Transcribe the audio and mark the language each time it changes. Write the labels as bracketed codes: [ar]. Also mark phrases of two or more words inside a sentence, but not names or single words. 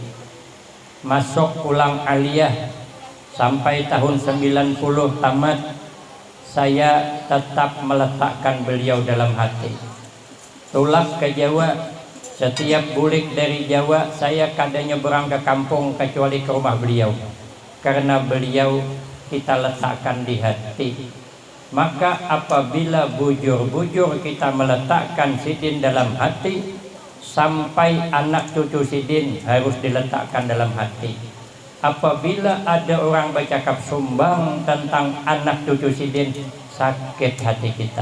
[id] Masuk pulang aliyah sampai tahun 90 tamat, saya tetap meletakkan beliau dalam hati. [bjn] Tulak ke Jawa, setiap bulik dari Jawa saya kadangnya berangkat ke kampung kecuali ke rumah beliau. [id] Karena beliau kita letakkan di hati. [bjn] Maka apabila bujur-bujur kita meletakkan sidin dalam hati, sampai anak cucu sidin harus diletakkan dalam hati. Apabila ada orang bercakap sumbang tentang anak cucu sidin, sakit hati kita.